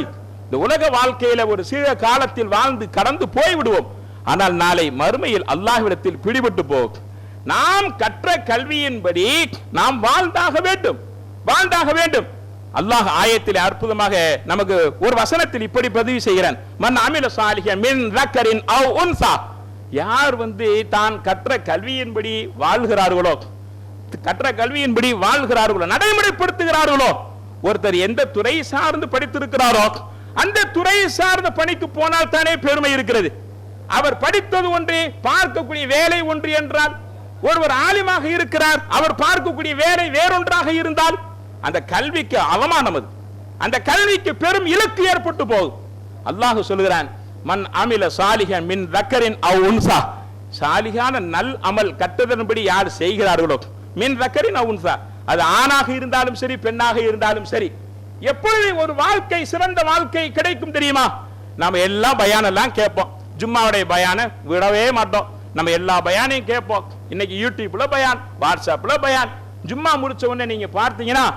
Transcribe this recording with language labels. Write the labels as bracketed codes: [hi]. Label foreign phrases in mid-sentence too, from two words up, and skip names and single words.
[ta] இந்த உலக வாழ்க்கையில ஒரு சில காலத்தில் வாழ்ந்து கடந்து போய்விடுவோம், ஆனால் நாளை மறுமையில் அல்லாஹ்விடத்தில் பிடிபட்டு போகும். நாம் கற்ற கல்வியின்படி நாம் வாழ்ந்தாக வேண்டும். அல்லாஹ் ஆயத்தில் அற்புதமாக நமக்கு ஒரு வசனத்தில் இப்படி பதிவு செய்கிறான், [ar] من عمل صالحا من ذكرٍ أو أنثى, [ta] யார் தான் கற்ற கல்வியின்படி வாழ்கிறார்களோ, நடைமுறைப்படுத்துகிறார்களோ, ஒருத்தர் எந்த துறை சார்ந்து படித்திருக்கிறாரோ அந்த துறை சார்ந்த பணிக்கு போனால் தானே பெருமை இருக்கிறது. அவர் படித்தது ஒன்று, பார்க்கக்கூடிய வேலை ஒன்று என்றால், ஒருவர் ஆலிமாக இருக்கிறார், அவர் பார்க்கக்கூடிய வேலை வேறொன்றாக இருந்தால் அந்த கல்விக்கு அவமானம், அது அந்த கல்விக்கு பெரும் இலக்கு ஏற்பட்டு போகும். அல்லாஹ் சொல்கிறான், [ar] من عمل صالحا من ذكرٍ أو أنثى, [ta] சாலிகான நல் அமல் கற்றதன்படி யார் செய்கிறார்களோ, [ar] من ذكرٍ أو أنثى, [ta] அது ஆணாக இருந்தாலும் சரி பெண்ணாக இருந்தாலும் சரி. எப்பொழுது ஒரு வாழ்க்கை சிறந்த வாழ்க்கை கிடைக்கும் தெரியுமா? நாம எல்லா பயானெல்லாம் கேட்போம், ஜும்மாவுடைய பயான விடவே மாட்டோம், நம்ம எல்லா பயானையும் கேட்போம். இன்னைக்கு யூடியூப்ல பயான், வாட்ஸ்அப்ல பயான். ஜும்மா முடிச்ச உடனே நீங்க பார்த்தீங்கன்னா